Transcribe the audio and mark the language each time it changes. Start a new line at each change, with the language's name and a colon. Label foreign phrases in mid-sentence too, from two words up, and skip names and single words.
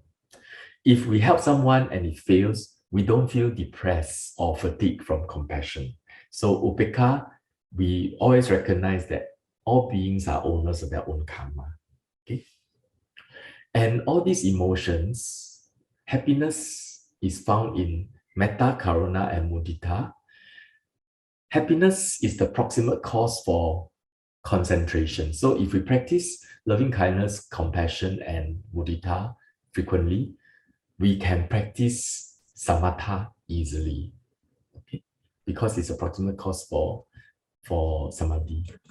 English: If we help someone and it fails, we don't feel depressed or fatigued from compassion. So upekkha, we always recognize that all beings are owners of their own karma. Okay? And all these emotions, happiness is found in
Pali: metta, karuna,
English: and mudita. Happiness is the proximate cause for concentration. So if we practice loving kindness, compassion, and mudita frequently, we can practice samatha easily, okay? Because it's a proximate cause for samadhi.